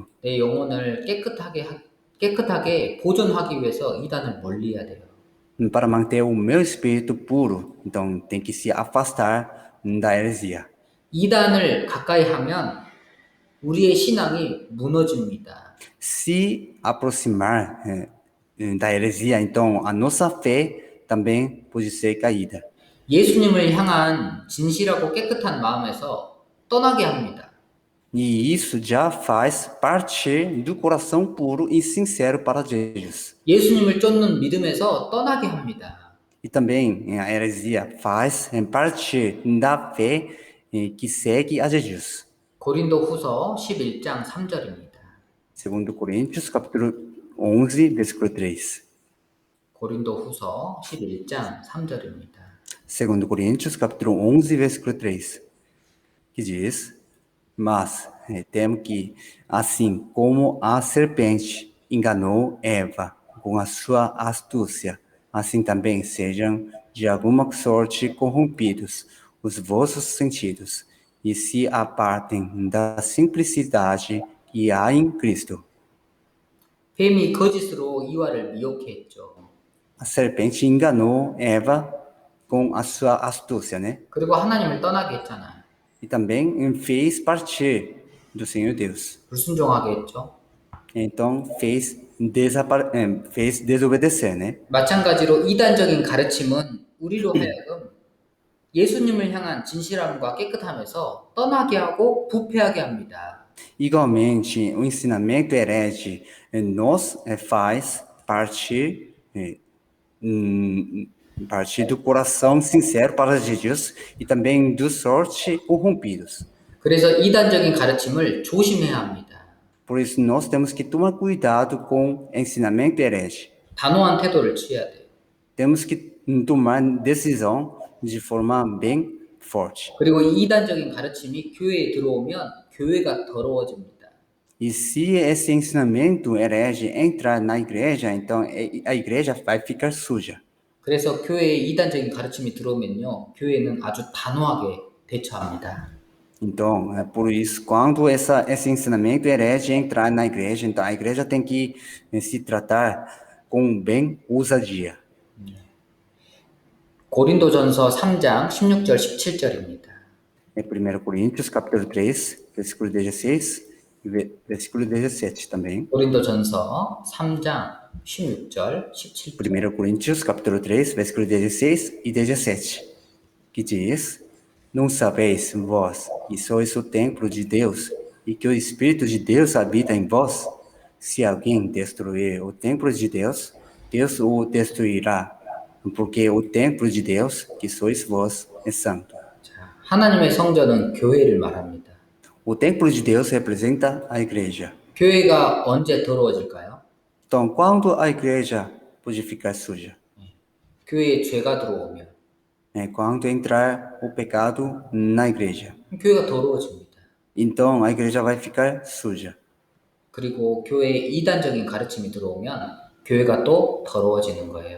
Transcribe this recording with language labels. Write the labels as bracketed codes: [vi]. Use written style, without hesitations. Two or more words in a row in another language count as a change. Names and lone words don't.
[ko] 내 영혼을 깨끗하게 보존하기 위해서 이단을 멀리해야 돼요. [pt] para manter o meu espírito puro. Então, tem que se afastar da heresia. [ko] 이단을 가까이 하면 우리의 신앙이 무너집니다. [pt] Se aproximar da heresia, então a nossa fé também pode ser caída. [ko] 예수님을 향한 진실하고 깨끗한 마음에서 떠나게 합니다. [pt] E isso já faz partir do coração puro e sincero para Jesus. [ko] 예수님을 쫓는 믿음에서 떠나게 합니다. [pt] E também a heresia faz partir da fé que segue a Jesus. [ko] 고린도 후서 11장 3절입니다. [pt] Segundo Coríntios, capítulo 11, versículo 3. [ko] 고린도 후서 11장 3절입니다. [pt] Segundo Coríntios, capítulo 11, versículo 3. Que diz: Mas temo que, assim como a serpente enganou Eva com a sua astúcia, assim também sejam de alguma sorte corrompidos os vossos sentidos, e se apartem da simplicidade que há em Cristo. [ko] 뱀이 거짓으로 이와를 미혹해 했죠. [pt] A serpente enganou Eva com a sua astúcia, né? [ko] 그리고 하나님을 떠나게 했잖아요. [pt] E também fez partir do Senhor Deus. [ko] 불순종하게 했죠. [pt] Então fez desobedecer, né? [ko] 마찬가지로 이단적인 가르침은 우리로 하여금 예수님을 향한 진실함과 깨끗함에서 떠나게 하고 부패하게 합니다. [pt] Igualmente, o ensinamento herege nos faz partir do coração sincero para Jesus e também dos sorte corrompidos. [ko] 그래서 이단적인 가르침을 조심해야 합니다. [pt] Por isso, nós temos que tomar cuidado com o ensinamento herege. [ko] 단호한 태도를 취해야 돼요. [pt] Temos que tomar decisão de forma bem forte. [ko] 그리고 이 이단적인 가르침이 교회에 들어오면 교회가 더러워집니다. [pt] E se esse ensinamento herege entrar na igreja, então a igreja vai ficar suja. [ko] 그래서 교회에 이단적인 가르침이 들어오면요, 교회는 아주 단호하게 대처합니다. [pt] Então, é por isso, quando esse ensinamento herege entrar na igreja, então a igreja tem que se tratar com bem ousadia. [ko] 고린도전서 3장 16절 17절입니다. [pt] Em 1 Coríntios, capítulo 3, versículo 16 e versículo 17 também. [ko] 고린도전서 3장 16절 17절. [pt] 1 Coríntios, capítulo 3, versículo 16 e 17, que diz: Não sabeis vós que sois o templo de Deus e que o Espírito de Deus habita em vós? Se alguém destruir o templo de Deus, Deus o destruirá, porque o templo de Deus, que sois vós, é santo. [ko] 자, 하나님의 성전은 교회를 말합니다. [pt] O templo de Deus representa a igreja. [ko] 교회가 언제 더러워질까요? [pt] Então, quando a igreja pode ficar suja? [ko] 교회에 죄가 들어오면 [pt] Quando entrar o pecado na igreja. [ko] 교회가 더러워집니다. [pt] Então, a igreja vai ficar suja. [ko] 그리고 교회에 이단적인 가르침이 들어오면 교회가 또 더러워지는 거예요.